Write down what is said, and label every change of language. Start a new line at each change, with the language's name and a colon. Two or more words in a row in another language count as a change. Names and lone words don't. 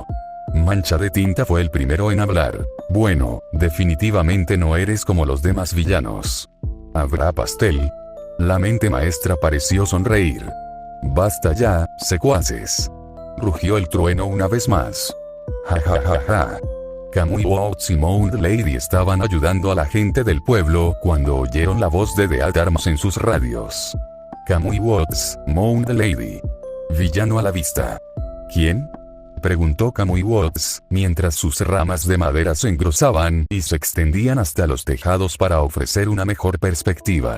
Spanish: Mancha de Tinta fue el primero en hablar. Bueno, definitivamente no eres como los demás villanos. ¿Habrá pastel? La mente maestra pareció sonreír. Basta ya, secuaces. Rugió el trueno una vez más. Ja ja ja ja. Kamui Watts y Mound Lady estaban ayudando a la gente del pueblo cuando oyeron la voz de The Arms en sus radios. Kamui Watts, Mound Lady. Villano a la vista. ¿Quién? Preguntó Kamui Watts, mientras sus ramas de madera se engrosaban y se extendían hasta los tejados para ofrecer una mejor perspectiva.